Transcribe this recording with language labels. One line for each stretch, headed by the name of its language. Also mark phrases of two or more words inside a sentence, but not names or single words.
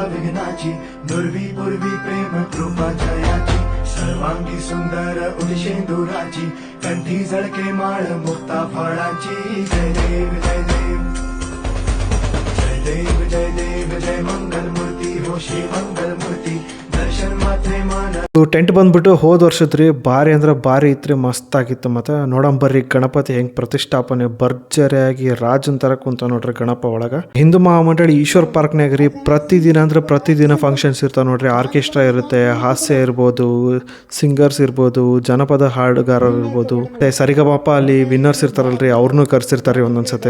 Marathi: विघ्नाची दुर्वी पूर्वी प्रेम कृपा जयाची सर्वांगी सुंदर उदिशेंदुराची कंठी झळके माळ मुक्ता फळाची. जय देव जय देव जय देव जय देव जय मंगल मूर्ती हो श्री मंगल मूर्ती दर्शन मात्रे मान.
Kannada: ಟೆಂಟ್ ಬಂದ್ಬಿಟ್ಟು ಹೋದ ವರ್ಷದ್ರಿ ಭಾರಿ ಅಂದ್ರೆ ಭಾರಿ ಇತ್ತು, ಮಸ್ತ್ ಆಗಿತ್ತು. ಮತ್ತು ನೋಡಂಬರ್ರಿ ಗಣಪತಿ ಹೆಂಗೆ ಪ್ರತಿಷ್ಠಾಪನೆ ಭರ್ಜರಿಯಾಗಿ ರಾಜನ್ ತರ ಕುಂತ ನೋಡ್ರಿ ಗಣಪ ಒಳಗೆ. ಹಿಂದೂ ಮಹಾಮಂಡಳಿ ಈಶ್ವರ್ ಪಾರ್ಕ್ನಾಗ ರೀ ಪ್ರತಿದಿನ ಅಂದ್ರೆ ಪ್ರತಿದಿನ ಫಂಕ್ಷನ್ಸ್ ಇರ್ತಾವೆ ನೋಡ್ರಿ. ಆರ್ಕೆಸ್ಟ್ರಾ ಇರುತ್ತೆ, ಹಾಸ್ಯ ಇರ್ಬೋದು, ಸಿಂಗರ್ಸ್ ಇರ್ಬೋದು, ಜನಪದ ಹಾಡುಗಾರರು ಇರ್ಬೋದು, ಸರಿಗಮಪ ಅಲ್ಲಿ ವಿನ್ನರ್ಸ್ ಇರ್ತಾರಲ್ರಿ ಅವ್ರನ್ನೂ ಕರ್ಸಿರ್ತಾರೆ ಒಂದೊಂದ್ಸತಿ.